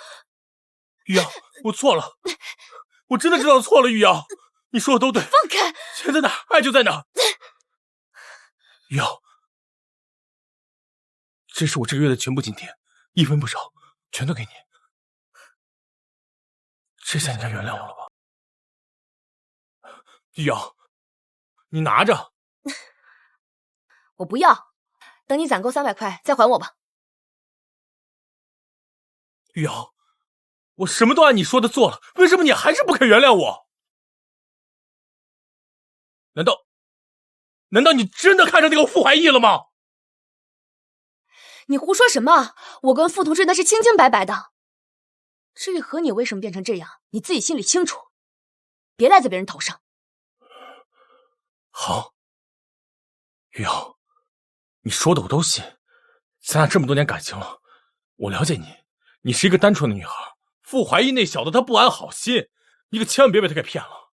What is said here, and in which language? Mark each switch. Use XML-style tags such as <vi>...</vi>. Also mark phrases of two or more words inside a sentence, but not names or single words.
<zh>玉瑤，我錯了，我真的知道錯了。玉瑤，你說的都對。放開！錢在哪兒，愛就在哪兒。玉瑤，這是我這個月的全部津貼，一分不少，全都給你。這下你該原諒我了吧？玉瑤，你拿着。我不要，等你攢夠300塊再還我吧。玉瑤，我什麼都按你說的做了，為什麼你還是不肯原諒我？難道你真的看上那個傅怀義了嗎？你胡說什麼？我跟傅同志那是清清白白的。至於和你為什麼變成這樣，你自己心裡清楚，別賴在別人頭上。好，玉瑤，你說的我都信，咱倆這麼多年感情了，我了解你，你是一個單純的女孩。傅懷義那小子他不安好心，你可千萬別被他給騙了。</zh>